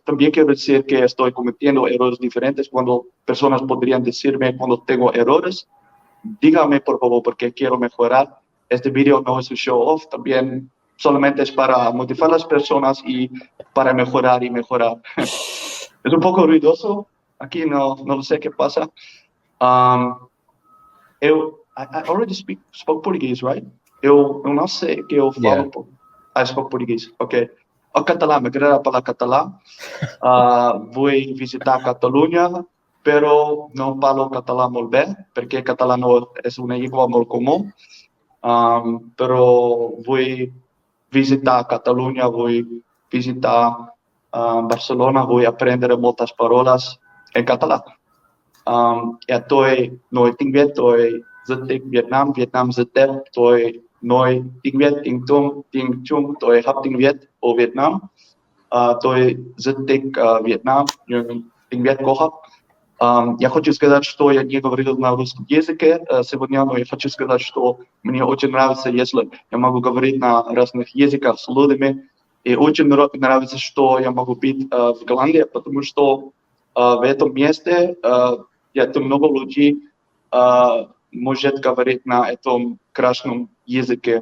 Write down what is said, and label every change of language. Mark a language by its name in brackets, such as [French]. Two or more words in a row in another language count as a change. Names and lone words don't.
[Spanish] También quiero decir que estoy cometiendo errores diferentes cuando personas podrían decirme cuando tengo errores. Dígame por favor porque quiero mejorar. Este video no es un [English] show off, [Spanish] también solamente es para motivar a las personas y para mejorar y mejorar. Es un poco ruidoso, aquí no lo sé qué pasa. [English] I already spoke Portuguese, right? [Portuguese] Eu não sei que eu falo. [English] I spoke Portuguese, ok. [Spanish] O catalán, me quería para catalán. Voy a visitar Cataluña, pero no falo catalán muy bien, porque catalán es una lengua muy común. Pero voy visitar Catalunya, voy visitar Barcelona, voy a aprender muchas palabras en catalán. [Vietnamese] Tôi nói tiếng Việt, tôi rất thích Vietnam rất đẹp, tôi nói tiếng Việt, tiếng Trung, tôi học tiếng Việt ở Việt Nam. Tôi rất thích Vietnam, nhưng tiếng Việt có học. [Russian] Я хочу сказать, что я не говорил на русском языке сегодня, но я хочу сказать, что мне очень нравится, если я могу говорить на разных языках с людьми. И очень нравится, что я могу быть в Голландии, потому что в этом месте много людей может говорить на этом красном языке.